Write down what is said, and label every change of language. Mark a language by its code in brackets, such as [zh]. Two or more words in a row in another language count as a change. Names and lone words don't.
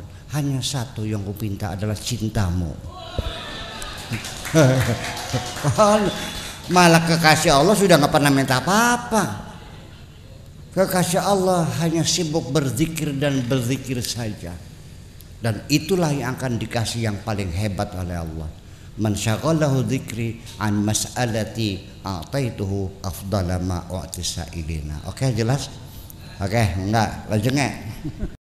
[id] Hanya satu yang kupinta adalah cintamu. Malah kekasih Allah sudah nggak pernah minta apa-apa. Kekasih Allah hanya sibuk berzikir dan berzikir saja. Dan itulah yang akan dikasih yang paling hebat oleh Allah. [ar] من شغله ذكري عن مسألتي أعطيته أفضل ما أعطي السائلين. [id] Oke, jelas? Oke, enggak, lanjut nggak?